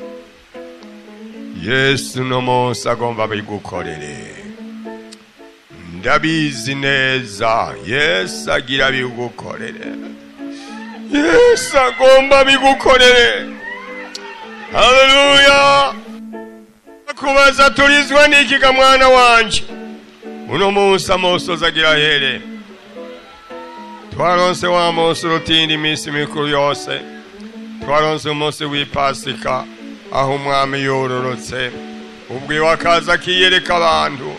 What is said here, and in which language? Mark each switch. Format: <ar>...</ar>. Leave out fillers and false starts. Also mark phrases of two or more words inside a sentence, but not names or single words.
<rn>Yesu no munsi agomba bigukorere. Ndabizi neza Yesu agira bigukorere. Yesu agomba bigukorere. Haleluya. Kubaza turizwa niki ga mwana wanje? Uno munsi amosozi agira here. Twaronse wa munsi rutindi iminsi mikuru yose. Twaronse umunsi w'Ipasika, aho umwami yororotse, ubwo wakaza kiyereka abantu.</rn>